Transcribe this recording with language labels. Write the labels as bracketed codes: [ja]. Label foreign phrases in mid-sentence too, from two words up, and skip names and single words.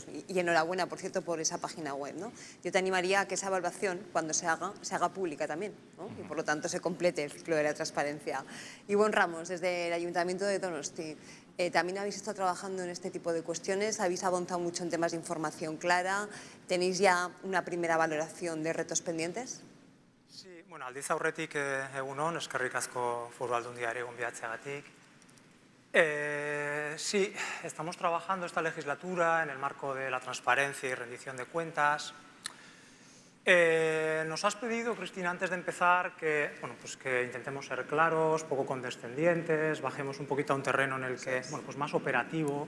[es] Y enhorabuena, por cierto, por esa página web, ¿no? Yo te animaría a que esa evaluación, cuando se haga pública también, ¿no? Y por lo tanto se complete el ciclo de la transparencia. Ivonne Ramos, desde el Ayuntamiento de Donosti, también habéis estado trabajando en este tipo de cuestiones, habéis avanzado mucho en temas de información clara, ¿tenéis ya una primera valoración de retos pendientes? Sí, [eu] bueno, aldiz aurretik egun on, eskerrik asko Foru Aldundiari gonbidatzeagatik. [es] Sí, estamos trabajando esta legislatura en el marco de la transparencia y rendición de cuentas. Nos has pedido, Cristina, antes de empezar, que intentemos ser claros, poco condescendientes, bajemos un poquito a un terreno en el que, bueno, pues más operativo.